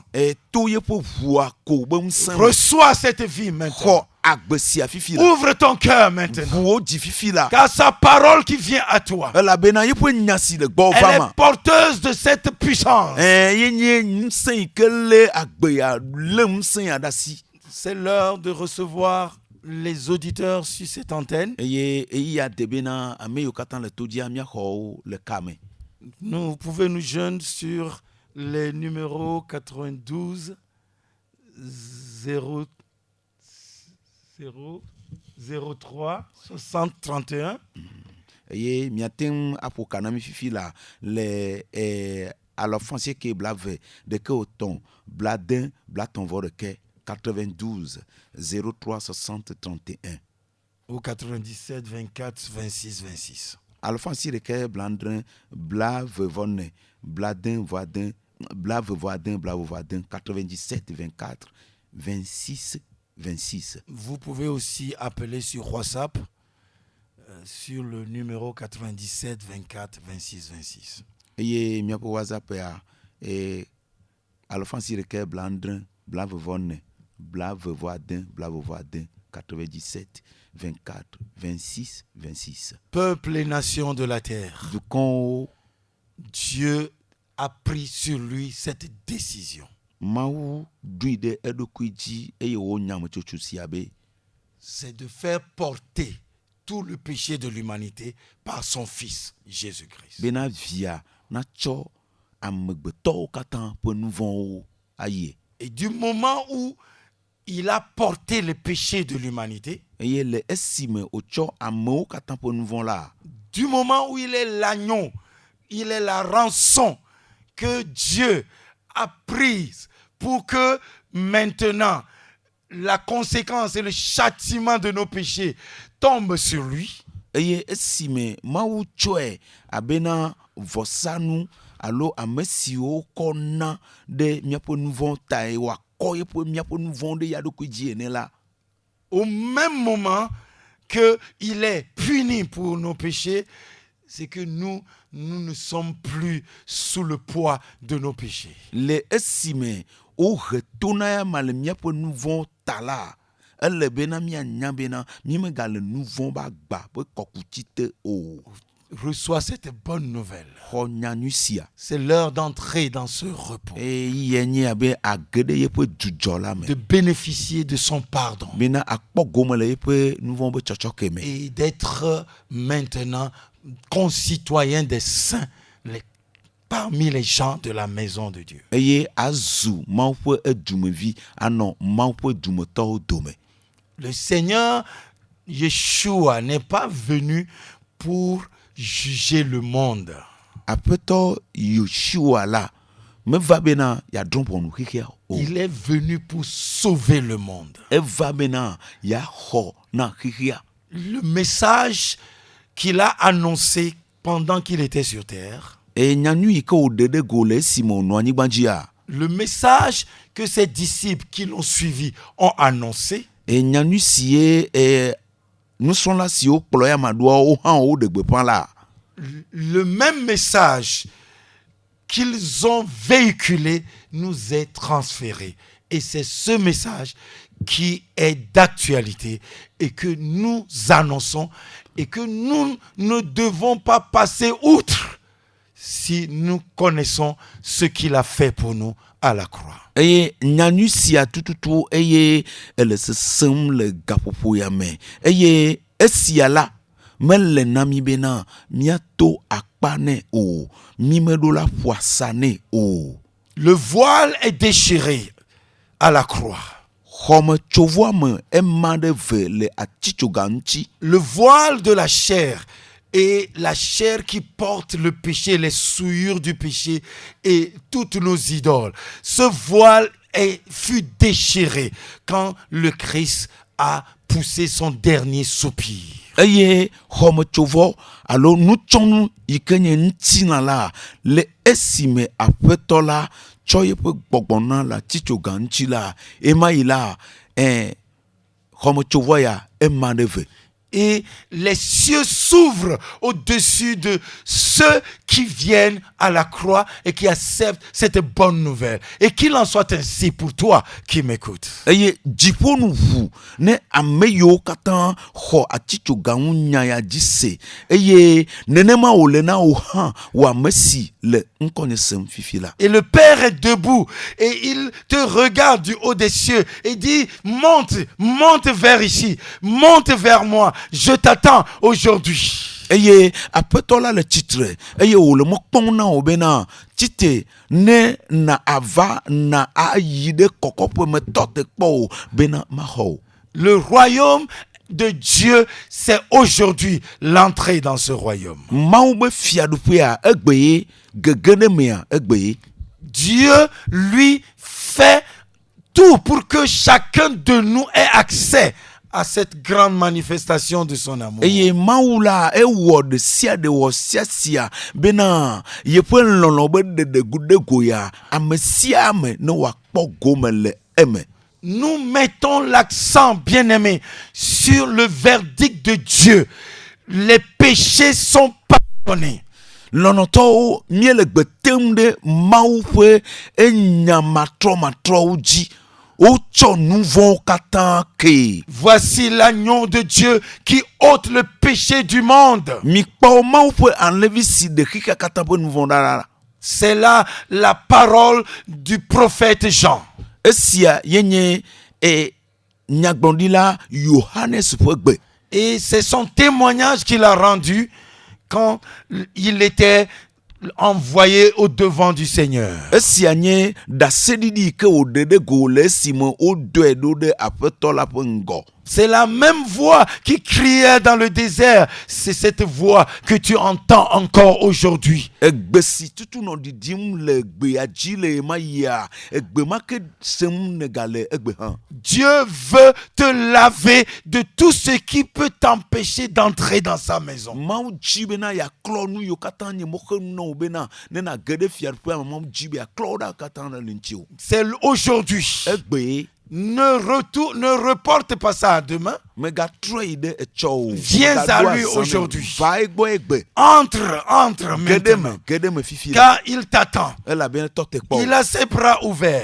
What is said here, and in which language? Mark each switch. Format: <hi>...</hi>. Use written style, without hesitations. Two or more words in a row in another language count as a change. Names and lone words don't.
<ee>To yeƒe ʋua ko be ŋusẽ me.</ee> <fr>Reçois cette vie maintenant.</fr> <ee>Xɔ agbe sia fifi la.</ee> <fr>Ouvre ton cœur maintenant.</fr> <ee>Ʋuwo dzi fifi la.</ee> <fr>Car sa parole qui vient à toi,</fr> <ee>Elabena yeƒe nya si le gbɔ</ee> <fr>elle va est ma. porteuse de cette puissance.</fr> <ee>Yenye ŋusẽ yi ke lé agbe ya lé ŋusẽ ya ɖe asi.</ee> <fr>C'est l'heure de recevoir les auditeurs sur cette antenne.</fr> <ee>Eye eyi ya de bena ame yiwo katã le to dzia míaxɔ wo le kame.</ee> <fr>Vous pouvez nous joindre sur les numéros 92 0 03 60 31.</fr> <ee>Eye míate ŋu aƒo ka na mi fifi la le alɔfɔ̃ ke blave ɖeke wotɔ̃ blade blatɔ̃-vɔ-ɖeke 92 03 60 31.</ee> <fr>Ou 97 24 26 26.</fr> <ee>Alɔfɔ̃ ɖeke blandre blavevɔ-ne bladẽ-vɔ-adẽ blavevɔ-adẽ blavevɔ-adẽ 97 24 26 26.</ee> <fr>Vous pouvez aussi appeler sur WhatsApp sur le numéro 97 24 26 26.</fr> <ee>Eye míaƒe WhatsApp ya alɔfɔ̃ ɖeke blandre blavevɔ-ne blavevɔ-adẽ blavevɔ-adẽ 97 24 26 26.</ee> <fr>Peuple et nations de la terre,</fr> <ee>Dukɔnwo,</ee> <fr>Dieu a pris sur lui cette décision.</fr> <ee>Mawu ɖoe ɖe eɖokui dzi eye wonya ametsotso sia be</ee> <fr>C'est de faire porter tout le péché de l'humanité par son Fils, Jésus-Christ.</fr> <ee>bena via natsɔ amegbetɔwo katã ƒe nu vɔ̃wo ayie.</ee> <fr>Et du moment où il a porté le péché de l'humanité,</fr> <ee>Eye le esime wotsɔ amewo katã ƒe nu vɔ̃ la,</ee> <fr>du moment où il est l'agneau, il est la rançon que Dieu a prise pour que maintenant la conséquence et le châtiment de nos péchés tombent sur lui.</fr> <ee>eye esime Mawu tsɔe abena vɔsanu alo ame siwo kɔ na ɖe míaƒe nu vɔ̃ tae woakɔ míaƒe nu vɔ̃ ɖe ya ɖokui dzi ene la,</ee> <fr>Au même moment qu'il est puni pour nos péchés, c'est que nous ne sommes plus sous le poids de nos péchés.</fr> <ee>le esime wohe to na ya ma le míaƒe nu vɔ̃ ta la, ele bena míanya bena míemegale nu vɔ̃ ba gba ƒe kɔkuti te o.</ee> <fr>Reçois cette bonne nouvelle.</fr> <ee>Xɔ nyanyui sia.</ee> <fr>C'est l'heure d'entrer dans ce repos,</fr> <ee>Eyi nye abe age ɖe yeƒe dzudzɔ la me.</ee> <fr>de bénéficier de son pardon</fr> <ee>Bena akpɔ gome le yeƒe nu vɔ̃ be tsɔtsɔke me.</ee> <fr>et d'être maintenant concitoyen des saints parmi les gens de la maison de Dieu.</fr> <ee>Eye azu Mawu ƒe edumevi anɔ Mawu ƒe dumetɔwo dome.</ee> <fr>Le Seigneur Yeshua n'est pas venu pour juger le monde.</fr> <ee>Aƒetɔ Yeshua la meva bena yeadrɔ̃ ʋɔnu xexea o.</ee> <fr>Il est venu pour sauver le monde.</fr> <ee>Eva bena yeaxɔ na xexea.</ee> <fr>Le message qu'il a annoncé pendant qu'il était sur terre,</fr> <ee>Eye nyanu yi ke wòɖe ɖe go le esime wònɔ anyigba dzia,</ee> <fr>le message que ses disciples qui l'ont suivi ont annoncé,</fr> <ee>eye nyanu si ye nusrɔ̃la siwo kplɔ ya maɖoa wo hã woɖe gbeƒã la,</ee> <fr>le même message qu'ils ont véhiculé nous est transféré. Et c'est ce message qui est d'actualité et que nous annonçons et que nous ne devons pas passer outre si nous connaissons ce qu'il a fait pour nous à la croix.</fr> <ee>eye nyanu sia tututu eye ele sesẽm le gaƒoƒo ya me eye esia la mele na mi bena míato akpa nɛ o, mi meɖo la ƒo asa nɛ o.</ee> <fr>Le voile est déchiré à la croix.</fr> <ee>Xɔmetsovɔa me ema ɖe ve le atitsoga ŋuti.</ee> <fr>Le voile de la chair et la chair qui porte le péché, les souillures du péché et toutes nos idoles. Ce voile fut déchiré quand le Christ a poussé son dernier soupir.</fr> <ee>eye xɔmetsovɔ alo nutsɔnu yi ke nye ŋutina la le esime aƒetɔ la tsɔ yeƒe gbɔgbɔ na le atitsoga ŋuti la ema yi la xɔmetsovɔ ya ema ɖe ve.</ee> <fr>Et les cieux s'ouvrent au-dessus de ceux qui viennent à la croix et qui acceptent cette bonne nouvelle. Et qu'il en soit ainsi pour toi qui m'écoutes.</fr> <ee>Eye dziƒo nu ʋu ne ame yiwo katã xɔ atitsoga ŋu nya ya dzi se eye nenema wòle na wò hã wò ame si le ŋkɔnye sem fifi la.</ee> <fr>Et le Père est debout et il te regarde du haut des cieux et dit monte vers ici, monte vers moi. Je t'attends aujourd'hui.</fr> <ee>Eye aƒetɔ la le tsitre eye wòle mɔ kpɔm na wò bena tite ne na ava na ayi ɖe kɔkɔƒe me tɔ te kpɔ o bena maxɔ o.</ee> <fr>Le royaume de Dieu, c'est aujourd'hui l'entrée dans ce royaume.</fr> <ee>Mawu be fiaɖuƒea egbe ye, gege ɖe mea egbe ye.</ee> <fr>Dieu, lui, fait tout pour que chacun de nous ait accès à cette grande manifestation de son amour.</fr> <ee>Eye Mawu la ewɔ ɖe sia ɖe wɔ sia bena yeƒe lɔlɔ be ɖeɖegu ɖe go ya ame sia ame ne wòakpɔ gome le eme.</ee> <fr>Nous mettons l'accent, bien-aimé, sur le verdict de Dieu. Les péchés sont pardonnés.</fr> <ee>Lɔnɔtɔwo míele gbe tem ɖe Mawu ƒe enyamatrɔmatrɔwo dzi. Wotsɔ nu vɔ̃wo katã ke.</ee> <fr>Voici l'agneau de Dieu qui ôte le péché du monde.</fr> <ee>Mikpɔ Mawu ƒe alẽvi si ɖe xixea katã ƒe nu vɔ̃ ɖa la.</ee> <fr>C'est là la parole du prophète Jean.</fr> <ee>Esia yenye nyagblɔɖila Yohanes ƒe gbe.</ee> <fr>Et c'est son témoignage qu'il a rendu quand il était envoyé au devant du Seigneur.</fr> <ee>Esia nye ɖaseɖiɖi ke wòɖe ɖe go le esime woɖɔe ɖo ɖe aƒetɔ la ƒe ŋgɔ.</ee> <fr>C'est la même voix qui criait dans le désert. C'est cette voix que tu entends encore aujourd'hui.</fr> <ee>Egbe si tutu nɔ ɖiɖim le gbea dzi le ema yia, egbe ma ke sem ne gale egbe hã.</ee> <fr>Dieu veut te laver de tout ce qui peut t'empêcher d'entrer dans sa maison.</fr> <ee>Mawu dzi bena yaklɔ nu yiwo katã nye mɔxenu na wo bena ne nage ɖe fiaɖuƒea me Mawu dzi be yaklɔ wo ɖa katã le ŋuti.</ee> <fr>C'est aujourd'hui.</fr> <ee>Egbe.</ee> <fr>Ne reporte pas ça à demain. Viens à lui aujourd'hui. Entre maintenant. Car il t'attend. Il a ses bras ouverts.</fr>